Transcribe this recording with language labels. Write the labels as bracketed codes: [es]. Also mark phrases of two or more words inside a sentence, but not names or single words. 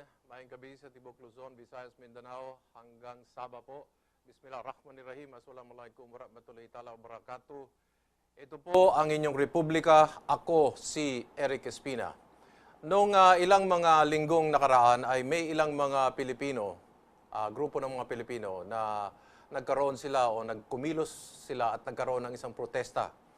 [ceb] Maayong gabi sa Tibok Luzon, Visayas, Mindanao, [tl] hanggang Sabah po. [ar] بسم الله الرحمن الرحيم. السلام عليكم ورحمة الله تعالى وبركاته. [tl] Ito po ang inyong Republika. Ako si Eric Espina. Noong ilang mga linggong nakaraan ay may ilang mga Pilipino, grupo ng mga Pilipino na nagkaroon sila o nagkumilos sila at nagkaroon ng isang protesta.